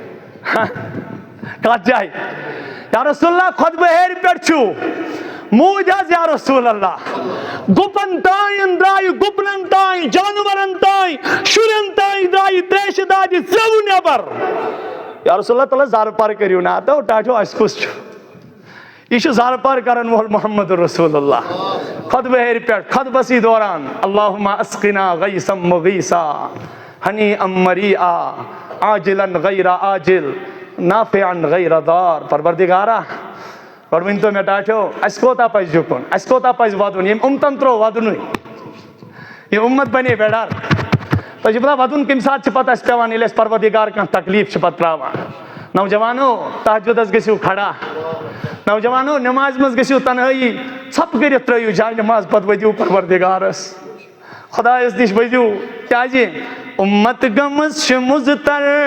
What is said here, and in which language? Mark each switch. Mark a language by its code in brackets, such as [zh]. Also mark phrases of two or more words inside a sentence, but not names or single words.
[ks] کتھ جایہِ [ar] یا رسول اللہ [ks] خۄطبہٕ ہیرِ پٮ۪ٹھ چھُو موٗدۍ حظ [ar] یا رسول اللہ [ks] گُپن تام درٛایہِ گُپنن تام جانورن تام شُرٮ۪ن تام درٛایہِ تریشہِ دادِ ژیوٚو نٮ۪بر [ar] یا رسول اللہ [ks] تعالیٰ زارٕ پار کٔرِو نہ تو ٹاٹھیو اَسہِ کُس چھُ یہ چھُ زارٕ پار کرن وول محمد [ar] رسول اللہ [ks] خۄطبہٕ ہیرِ پٮ۪ٹھ خۄطبسٕے دوران [ar] اللہُمہ اسقنا غیثا مغیثا ہنیٖعا مریٖعا عاجلن غیر عاجل نافعن غیر ضار [ks] پروردگارا گۄڈٕ ؤنۍ تو مےٚ ٹاٹھیو اَسہِ کوتاہ پزِ جُکُن اَسہِ کوتاہ پزِ وَدُن ییٚمۍ اُمتن ترٛوو وَدُنٕے یہِ اُمت بنے بیڈار تۄہہِ چھُو پتہ وَدُن کَمہِ ساتہٕ چھُ پتہٕ اَسہِ پٮ۪وان ییٚلہِ اَسہِ پروردگار کانٛہہ تکلیٖف چھُ پتہٕ ترٛاوان نوجوانو تہجُدس گٔژھِو کھڑا نوجوانو نٮ۪مازِ منٛز گٔژھِو تنہٲیی ژھۄپہٕ کٔرِتھ ترٲیِو جاے نٮ۪ماز پتہٕ ؤتھِو پروردگارس خۄدایس نِش ؤتھِو کیٛازِ اُمت گٔمٕژ چھِ مُضطر